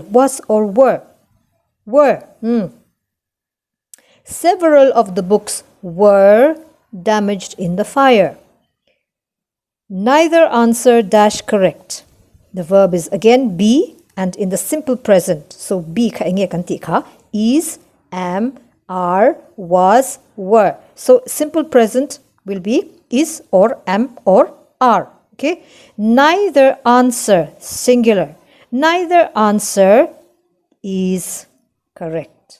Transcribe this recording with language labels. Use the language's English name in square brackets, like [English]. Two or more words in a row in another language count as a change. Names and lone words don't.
[English] Was or were? Were. Several of the books were damaged in the fire. Neither answer dash correct. The verb is again be and in the simple present. So, be [Mizo] ka inge kanti ka [English] is, am, are, was, were. So, simple present will be is or am or are. Okay. Neither answer, singular. Neither answer is correct.